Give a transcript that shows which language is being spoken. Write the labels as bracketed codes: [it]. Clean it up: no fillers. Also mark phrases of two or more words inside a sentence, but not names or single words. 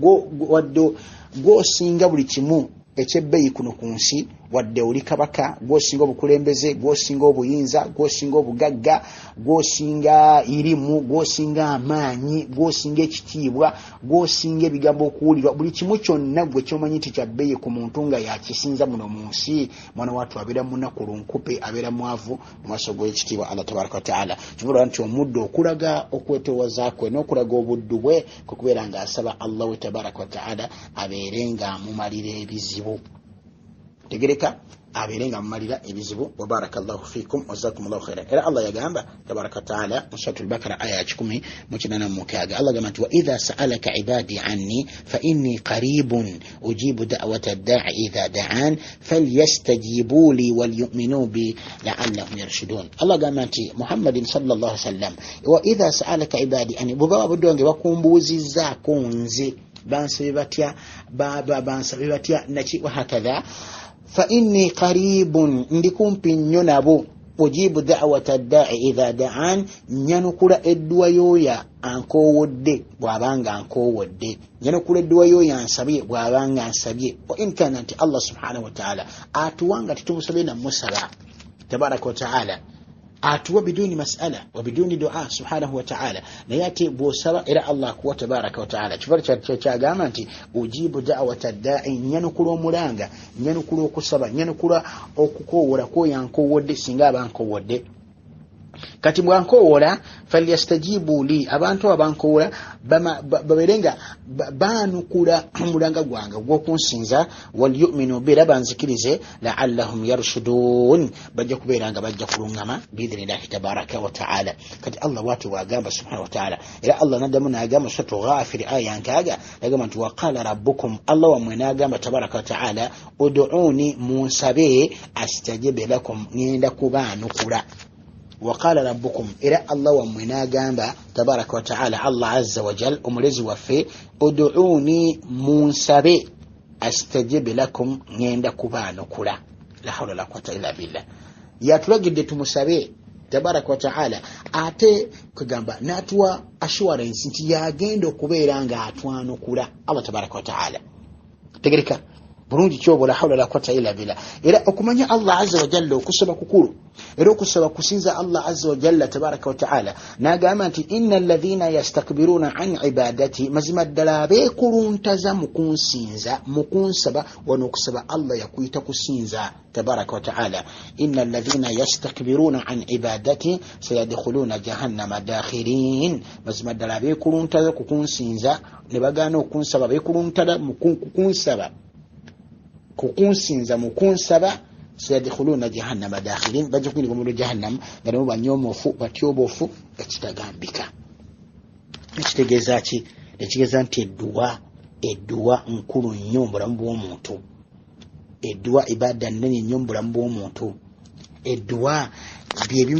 [lg] gwo singa buli kimu ekyebbeeyi kuno ku nsi, wadde oli kabaka, gwosinga obukulembeze, gwosinga obuyinza, gwosinga obugagga, gwosinga irimu, gwosinga amaanyi, gwosinga ekitiibwa, gwosinga ebigambo okuwulirwa, buli kimu kyonna gwe kyomanyi nti kyabbeeyi ku muntu nga yakisinza muno mu nsi, mwana wattu abeera munaku lunkupe, abeera mwavu mu maaso g'ekitiibwa Allah [ar] تبارك وتعالى. [lg] Kivula nti omuddu okulaga okwetoowaza kwe n'okulaga obuddu bwe kukubeera nga asaba Allah we [ar] تبارك وتعالى [lg] abeere nga amumalira ebizibu. Tegereka abeere nga amumalira ebizibu. [ar] وبارك الله فيكم وجزاكم الله خيرا. [lg] Era Allah yagamba [ar] تبارك وتعالى [lg] mu suratul Bakara aya ya 10:86, Allah gamba nti [ar] وإذا سألك عبادي عني فإني قريب أجيب دعوة الداع إذا دعان فليستجيبوا لي وليؤمنوا بي لعلهم يرشدون. [lg] Allah gamba nti [ar] محمد صلى الله عليه وسلم وإذا سألك عبادي عني, [lg] bw'oba budonge bakumbuuzizzaako nze, bansabe batya naki wa hakadha, [ar] فإني قريب, [lg] ndi kumpi nnyo nabo, [ar] أجيب دعوة الداع إذا دعان, [lg] nyanukula edduwa y'oyo ankowodde bw'abanga ankowodde, nyanukula edduwa y'oyo ansabye bw'abanga ansabye. [ar] وإن كان nti Allah سبحانه وتعالى [lg] atuwanga titumusabye namusaba [ar] تبارك وتعالى, atuwa بدون مسألة وبدون دعاء سبحانه وتعالى, [lg] naye ate bw'osaba era Allah akuwa [ar] تبارك وتعالى. [lg] Kivalo kyagamba nti [ar] أجيب دعوة الداع, [lg] nyanukula omulanga, nyanukula okusaba, nyanukula okukoowola kwoyo ankowodde singa abankowodde. Kati bwankowola [ar] فليستجيبوا لي, [lg] abantu abankowola baberenga banukula omulanga gwange gw'okunsinza, [ar] وليؤمنوا بي, banzikirize, لعلهم يرشدون, [lg] bajja kubeera nga bajja kulungama [ar] بإذن الله تبارك وتعالى. [lg] Kati Allah watu wagamba [ar] سبحانه وتعالى, [lg] era Allah nadamu n'agamba suratu Ghafir aya nkaaga, yagamba nti [ar] وقال ربكم, [lg] Allah wamwe n'agamba [ar] تبارك وتعالى, [lg] ud'uni munsabe [ar] أستجب لكم, [lg] ngenda kubaanukula. [ar] وقال ربكم, [lg] era Allah wamwe n'agamba [ar] تبارك وتعالى الله عز وجل [lg] omulezi waffe, [ar] ud'uni munsabe أستجب لكم, [lg] ngenda kubaanukula. [ar] لا حول ولا قوة إلا بالله. [lg] Yatulagidde tumusabe [ar] تبارك وتعالى, [lg] ate kugamba n'atuwa assurance nti yagenda okubeera nga atwanukula Allah [ar] تبارك وتعالى. [lg] Tegereka bulungi kyobo, [ar] لا حول ولا قوة إلا بالله. [lg] Era okumanya Allah [ar] عز وجل [lg] okusaba kukulu, era okusaba kusinza Allah [ar] عز وجل تبارك وتعالى. [lg] N'agamba nti [ar] إن الذين يستكبرون عن عبادتي, [lg] mazima ddala abeekuluntaza mu kunsinza, mu kunsaba, wano okusaba Allah yakuyita kusinza [ar] تبارك وتعالى. إن الذين يستكبرون عن عبادتي سيدخلون جهنم داخرين, [lg] mazima ddala abeekuluntaza ku kunsinza ne bagaana okunsaba, beekuluntaza mu kunsaba, kukunsinza mu kunsaba [ar] سيدخلون جهنم داخرين [lg] bajja kwingira mu jahannam nga nabo banyomofu batyobofu ekitagambika ekitegeeza ki ekitegeeza nti edduwa nkulu nnyo mubulamu bw'omuntu edduwa ibada nnene nnyo mubulamu bw'omuntu edduwa byebimu